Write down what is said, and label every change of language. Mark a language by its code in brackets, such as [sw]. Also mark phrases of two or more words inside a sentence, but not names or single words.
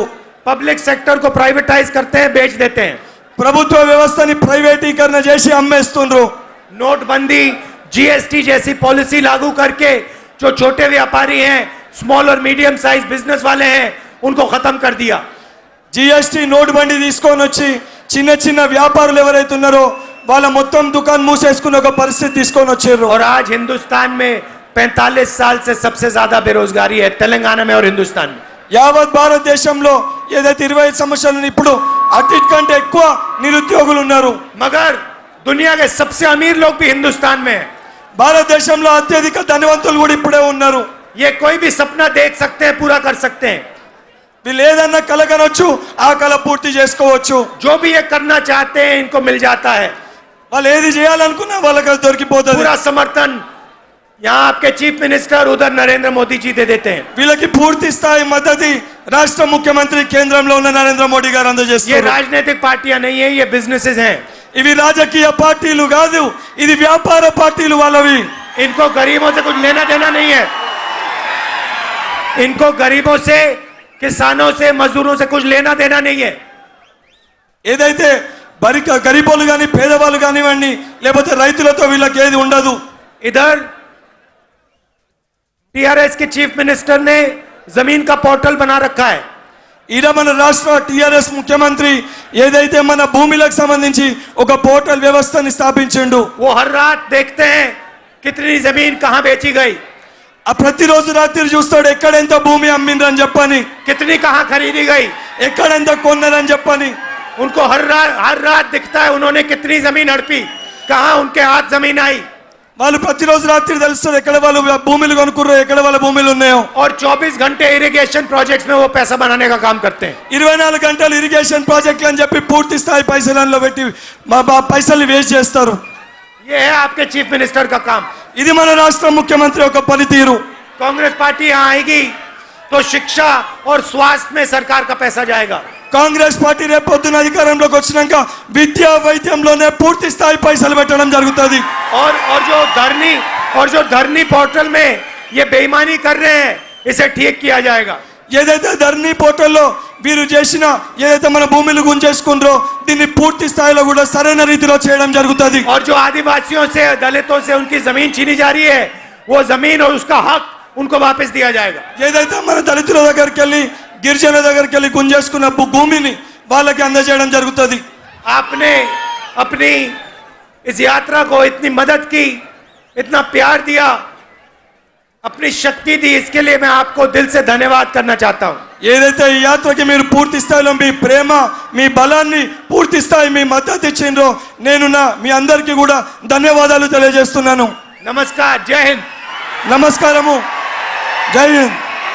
[en] public sector [hi] को प्राइवेटाइज करते हैं, बेच देते हैं. [te] ప్రభుత్వ వ్యవస్థని ప్రైవేటీకరణ చేసి అమ్మేస్తుండ్రు. [hi] नोटबंदी, जीएसटी जैसी पॉलिसी लागू करके जो छोटे व्यापारी हैं, स्मॉल और [en] medium size business [hi] वाले हैं, उनको खत्म कर दिया. [te] జిఎస్టీ నోటు బండి తీసుకొని వచ్చి చిన్న చిన్న వ్యాపారులు ఎవరైతే ఉన్నారో వాళ్ళ మొత్తం దుకాణం మూసేసుకున్న ఒక పరిస్థితి తీసుకొని వచ్చారు. [hi] और आज हिंदुस्तान में 45 साल से सबसे ज्यादा बेरोजगारी है, तेलंगाना में और हिंदुस्तान में. [te] యావత్ భారతదేశంలో ఏదైతే 25 సంవత్సరాలు ఇప్పుడు అన్నిటికంటే ఎక్కువ నిరుద్యోగులు ఉన్నారు. [hi] मगर दुनिया के सबसे अमीर लोग भी हिंदुस्तान में हैं. [te] భారతదేశంలో అత్యధిక ధనవంతులు కూడా ఇప్పుడే ఉన్నారు. [hi] ये कोई भी सपना देख सकते हैं, पूरा कर सकते हैं. [te] వీళ్ళు ఏదన్నా కల కనొచ్చు, ఆ కల పూర్తి చేసుకోవచ్చు. [hi] जो भी ये करना चाहते हैं इनको मिल जाता है. [te] వాళ్ళు ఏది చేయాలనుకున్నా వాళ్ళకి అది దొరికిపోతుంది. [hi] पूरा समर्थन यहाँ आपके [en] chief minister, [hi] उधर नरेंद्र मोदी जी दे देते हैं. [te] వీళ్ళకి పూర్తి స్థాయి మద్దతు రాష్ట్ర ముఖ్యమంత్రి కేంద్రంలో ఉన్న నరేంద్ర మోడీ గారు ये అందజేస్తారు. [hi] राजनीतिक पार्टियां नहीं है, ये बिजनेसेस हैं. [te] ఇవి రాజకీయ పార్టీలు కాదు, ఇది వ్యాపార పార్టీలు వాళ్ళవి. [hi] इनको गरीबों से कुछ लेना देना नहीं है. इनको गरीबों से, किसानों से, मजदूरों से कुछ लेना देना नहीं है. [te] ఏదైతే గరీబోలు కానీ పేదవాళ్ళు కానివ్వండి, లేకపోతే రైతులతో వీళ్ళకి ఏది ఉండదు. [hi] इधर टीआरएस के [en] chief minister [hi] ने जमीन का पोर्टल बना रखा है. [te] ఈడ మన రాష్ట్ర టిఆర్ఎస్ ముఖ్యమంత్రి ఏదైతే మన భూమిలకు సంబంధించి ఒక పోర్టల్ వ్యవస్థని స్థాపించిండు. [hi] वो हर रात देखते हैं कितनी जमीन कहां बेची गई, [te] ఆ ప్రతిరోజు రాత్రి చూస్తాడు ఎక్కడెంత భూమి అమ్మిండ్రని చెప్పని, [hi] कितनी कहां खरीदी गई. [te] ఎక్కడెంత కొన్నారని చెప్పని. [hi] उनको हर रात दिखता है उन्होंने कितनी जमीन हड़पी, कहां उनके हाथ जमीन आई. [te] వాళ్ళు ప్రతిరోజు రాత్రి తెలుస్తుంది ఎక్కడ వాళ్ళు భూములు కొనుక్కుర్రో, ఎక్కడ వాళ్ళ భూములు ఉన్నాయో. [hi] और 24 घंटे [en] irrigation projects [hi] में वो पैसा बनाने का काम करते हैं. [te] 24 గంటలు [en] irrigation projects [te] అని చెప్పి పూర్తి స్థాయి పైసలలో పెట్టి పైసలు వేస్ట్ చేస్తారు. [hi] ये है आपके [en] chief minister [hi] का काम. [te] ఇది మన రాష్ట్ర ముఖ్యమంత్రి యొక్క పనితీరు. [hi] कांग्रेस पार्टी यहाँ आएगी तो शिक्षा और स्वास्थ्य में सरकार का पैसा जाएगा. [te] కాంగ్రెస్ పార్టీ రేపు పొద్దున అధికారంలోకి వచ్చినాక విద్యా వైద్యంలోనే పూర్తి స్థాయి పైసలు పెట్టడం జరుగుతుంది. [hi] और जो धरनी पोर्टल में ये बेईमानी कर रहे हैं इसे ठीक किया जाएगा. [te] ఏదైతే ధర్నీ పోర్టల్లో వీరు చేసిన ఏదైతే మన భూములు గుంజేసుకుండ్రో దీన్ని పూర్తి స్థాయిలో కూడా సరైన రీతిలో చేయడం జరుగుతుంది. [hi] और जो आदिवासियों से, दलितों से उनकी जमीन छीनी जा रही है वो जमीन और उसका हक उनको वापस दिया जाएगा. [te] ఏదైతే మన దళితుల దగ్గరికి వెళ్ళి గిరిజనుల దగ్గరికి వెళ్ళి గుంజేసుకున్న భూమిని వాళ్ళకి అందజేయడం జరుగుతుంది. [hi] आपने अपनी इस यात्रा को इतनी मदद की, इतना प्यार दिया, अपनी शक्ति दी, इसके लिए मैं आपको दिल से धन्यवाद करना चाहता हूं. [te] ఏదైతే ఈ యాత్రకి మీరు పూర్తి స్థాయిలో మీ ప్రేమ, మీ బలాన్ని పూర్తి స్థాయి మీ మద్దతు ఇచ్చిండ్రో నేను మీ అందరికీ కూడా ధన్యవాదాలు తెలియజేస్తున్నాను. [hi] नमस्कार, जय हिंद. [te] నమస్కారము, జై హింద్.